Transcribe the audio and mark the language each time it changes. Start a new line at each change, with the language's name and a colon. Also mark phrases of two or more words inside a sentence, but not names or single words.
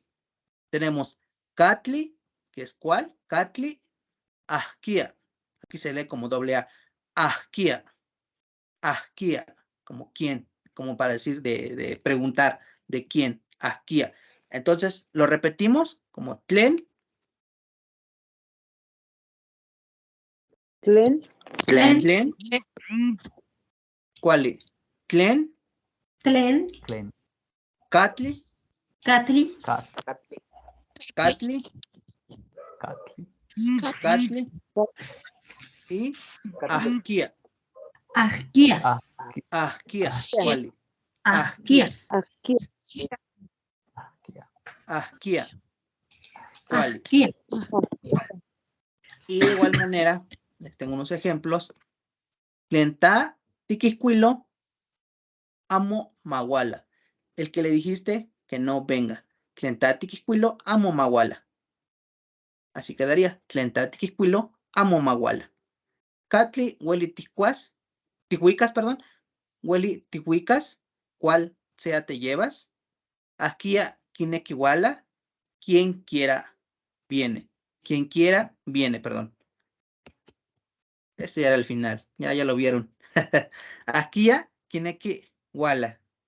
Spanish: Tenemos katli, que es cuál, katli, ahkia. Aquí se lee como doble A. Ahkia. Ahkia, como quién, como para decir de preguntar de quién, ahkia. Entonces, lo repetimos como tlen.
Eastern Huasteca Nahuatl: Tlen. Tlen. Tlen. ¿Cuál? Tlen. Tlen. Tlen. Katli. Katli. Katli. Katli. Y ahkia. Ahkia. Ahkia.
Spanish: ¿Cuál?
Eastern Huasteca Nahuatl: Ahkia. Ahkia.
Spanish: ¿Cuál?
Eastern Huasteca Nahuatl: Ahkia.
Spanish: Y de igual manera, les tengo unos ejemplos.
Eastern Huasteca Nahuatl: Tlenta, tiquiscuilo, amo maguala.
Spanish: El que le dijiste que no venga.
Eastern Huasteca Nahuatl: Tlenta, tiquiscuilo, amo maguala.
Spanish: Así quedaría.
Eastern Huasteca Nahuatl: Tlenta, tiquiscuilo, amo maguala. Catli, hueli ticuas, tihuicas, perdón. Hueli tihuicas,
Spanish: ¿cuál sea te llevas?
Eastern Huasteca Nahuatl: Akia, kinequiwala,
Spanish: quien quiera viene. Quien quiera viene, perdón. Este ya era el final. Ya lo vieron.
Eastern Huasteca Nahuatl: Akia, kinequiwala.